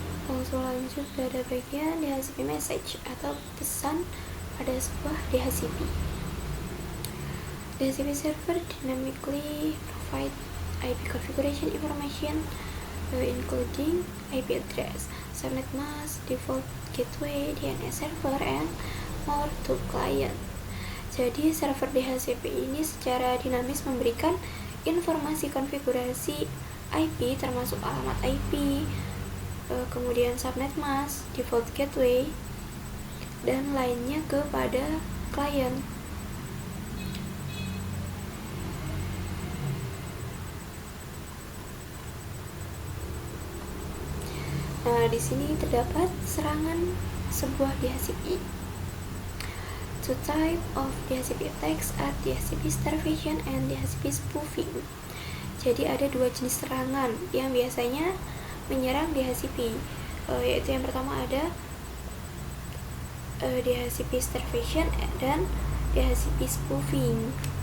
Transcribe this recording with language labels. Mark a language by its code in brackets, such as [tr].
[id] Langsung lanjut pada bagian DHCP message atau pesan pada sebuah DHCP. [en] DHCP server dynamically provide IP configuration information including IP address, subnet mask, default gateway, DNS server, and more to client. [id] Jadi server DHCP ini secara dinamis memberikan informasi konfigurasi IP termasuk alamat IP, kemudian subnet mask, default gateway, dan lainnya kepada klien. Nah, di sini terdapat serangan sebuah DHCP. [en] Two type of DHCP attacks are DHCP starvation and DHCP spoofing. [id] Jadi ada dua jenis serangan yang biasanya menyerang DHCP, yaitu yang pertama ada DHCP starvation dan DHCP spoofing.